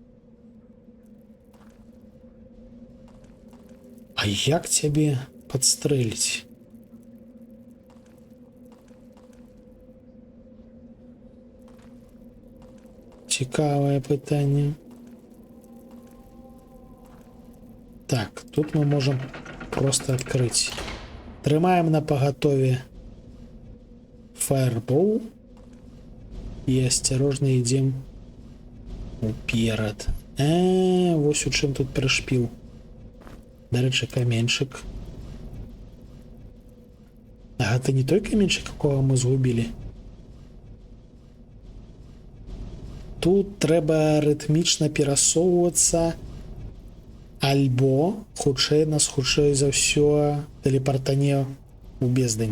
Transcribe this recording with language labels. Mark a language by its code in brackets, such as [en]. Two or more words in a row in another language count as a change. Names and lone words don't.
[be] А як цябе падстрэліць? Цікавае пытанне. [ru] Так, тут мы можем просто открыть. [be] Трымаем на пагатове [ru] Fireball и осторожно идем уперед. [be] Вось у чым тут прышпіл. Дарэчы, каменьчык. А гэта не той каменьчык, якога мы згубілі. Тут трэба рытмічна перасоўвацца, альбо хутчэй нас хутчэй за ўсё тэлепартане ў бездань.